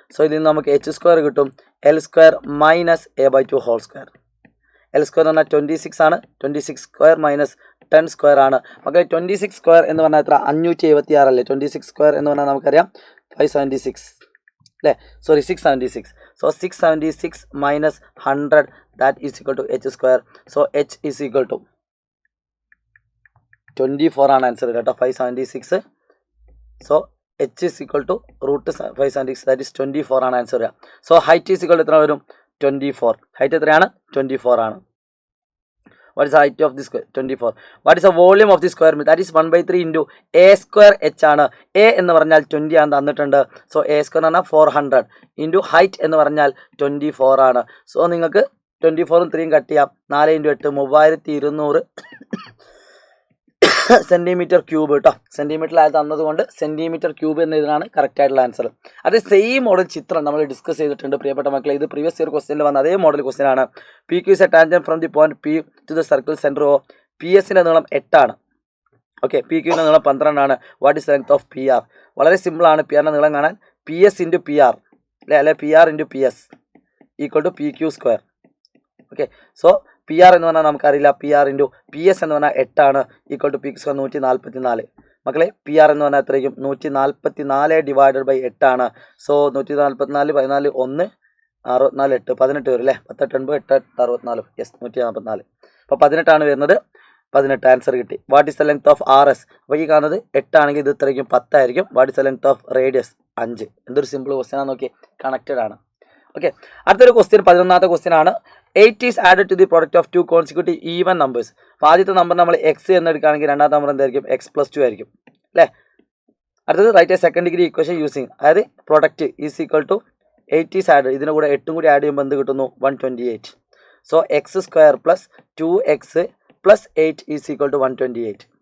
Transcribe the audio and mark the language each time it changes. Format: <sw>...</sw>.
<ml>So ഇതിൽ നിന്ന് നമുക്ക് H സ്ക്വയർ കിട്ടും, L square minus A/2 whole square. L square എന്ന് പറഞ്ഞാൽ 26 ആണ്. 26 സ്ക്വയർ മൈനസ് 10 സ്ക്വയർ ആണ്. മക്കളെ 26 സ്ക്വയർ എന്ന് പറഞ്ഞാൽ എത്ര? 576 അല്ലേ? 26 സ്ക്വയർ എന്ന് പറഞ്ഞാൽ നമുക്കറിയാം 576 അല്ലേ? Sorry 676.</ml> <en>So 676 minus 100 that is equal to H square. So H is equal to 24</en> <ml>ആണ് ആൻസർ കേട്ടോ.</ml> <en>576. So H is equal to √576 that is 24</en> <ml>ആണ് answer.</ml> <en>so height is equal to</en> <ml>എത്ര വരും? 24. ഹൈറ്റ് എത്രയാണ്? 24 ആണ്.</ml> <en>What is the height of this square? 24. What is the volume of this square? That is 1/3 into A square H ആണ്.</en> <ml>A എന്ന് പറഞ്ഞാൽ 20 ആണ് തന്നിട്ടുണ്ട്. സോ A square എന്ന് പറഞ്ഞാൽ 400 into height എന്ന് പറഞ്ഞാൽ 24 ആണ്. സോ നിങ്ങൾക്ക് 24ഉം 3ഉം കട്ട് ചെയ്യാം. 4 × 8 3200 സെൻറ്റിമീറ്റർ ക്യൂബ് കേട്ടോ. സെൻറ്റിമീറ്ററിലായി തന്നതുകൊണ്ട് സെൻറ്റിമീറ്റർ ക്യൂബ് എന്നതിനാണ് കറക്റ്റ് ആയിട്ടുള്ള ആൻസർ. അത് സെയിം മോഡൽ ചിത്രം നമ്മൾ ഡിസ്കസ് ചെയ്തിട്ടുണ്ട് പ്രിയപ്പെട്ട മക്കളെ. ഇത് പ്രീവിയസ് ഇയർ ക്വസ്റ്റ്യനിൽ വന്ന അതേ മോഡൽ ക്വസ്റ്റ്യൻ ആണ്.</ml> <en>PQ is a tangent from the point P to the circle center O.</en> <ml>PS-ൻ്റെ നീളം 8 ആണ്. ഓക്കെ, PQ-ൻ്റെ നീളം 12 ആണ്.</ml> <en>What is length of PR?</en> <ml>വളരെ സിമ്പിളാണ് PR-ൻ്റെ നീളം കാണാൻ.</ml> <en>PS × PR അല്ലെ PR × PS equal to PQ square.</en> <ml>Okay, so PR എന്ന് പറഞ്ഞാൽ നമുക്കറിയില്ല. PR × PS എന്ന് പറഞ്ഞാൽ 8 ആണ്. Equal to PQ square 144. മക്കളെ PR എന്ന് പറഞ്ഞാൽ എത്രയും 144 ഡിവൈഡഡ് ബൈ 8 ആണ്. സോ 144 14 1 64 8 18 വരും അല്ലേ? 18 9 8 64. യെസ്, 144. അപ്പോൾ 18 ആണ് വരുന്നത്. 18 ആൻസർ കിട്ടി.</ml> <en>What is the length of RS?</en> <ml>അപ്പോൾ ഈ കാണുന്നത് 8 ആണെങ്കിൽ ഇത് ഇത്രയ്ക്കും 10 ആയിരിക്കും.</ml> <en>What is the length of radius?</en> <ml>5. എന്തൊരു സിമ്പിൾ ക്വസ്റ്റ്യൻ ആണ് നോക്കി, കണക്റ്റഡ് ആണ്. ഓക്കെ, അടുത്തൊരു ക്വസ്റ്റ്യൻ 11ാമത്തെ ക്വസ്റ്റ്യൻ ആണ്.</ml> <en>8 is added to the product of 2 consecutive even numbers.</en> <ml>അപ്പോൾ ആദ്യത്തെ നമ്പർ നമ്മൾ X എന്ന് എടുക്കുകയാണെങ്കിൽ രണ്ടാമത്തെ നമ്പർ എന്തായിരിക്കും? X + 2 ആയിരിക്കും അല്ലേ? അടുത്തത്</ml> <en>write a second degree equation using,</en> <ml>അതായത്</ml> <en>product is equal to 8 is added,</en> <ml>ഇതിൻ്റെ കൂടെ 8ഉം കൂടി ആഡ് ചെയ്യുമ്പോൾ എന്ത് കിട്ടുന്നു? 128.</ml> <en>So X square plus 2X plus 8 is equal to 128.</en>